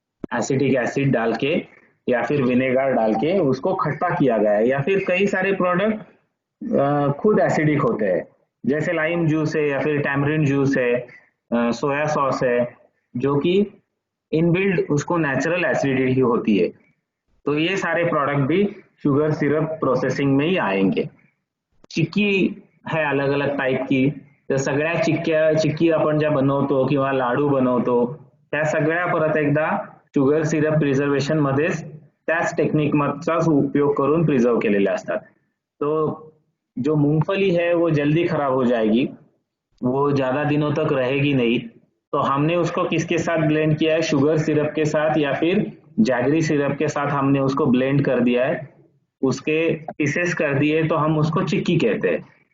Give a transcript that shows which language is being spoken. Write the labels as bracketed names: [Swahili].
[Hindi] Acetic acid डाल के या फिर विनेगर डाल के उसको खट्टा किया गया है. या फिर कई सारे प्रोडक्ट खुद एसिडिक होते हैं, जैसे लाइम जूस है या फिर टैमरिंड जूस है, सोया सॉस है, जो कि इनबिल्ड उसको नेचुरल एसिडिटी होती है. तो ये सारे प्रोडक्ट भी शुगर सिरप प्रोसेसिंग में ही आएंगे. चिक्की है अलग अलग टाईप की, [Marathi] तर सगळ्या चिक्की आपण ज्या बनवतो किंवा लाडू बनवतो त्या सगळ्या परत एकदा शुगर सिरप प्रिझर्वेशन मध्येच त्याच टेक्निकचाच उपयोग करून प्रिझर्व केलेले असतात. [Hindi] तो जो मूंगफली है वो जल्दी खराब हो जाएगी, वो ज्यादा दिनों तक रहेगी नहीं. तो हमने उसको किसके साथ ब्लेंड किया है, शुगर सिरप के साथ या फिर जैगरी सिरप के साथ हमने उसको ब्लेंड कर दिया है, उसके पीसेस कर दिए, तो हम उसको चिक्की कहते हैं.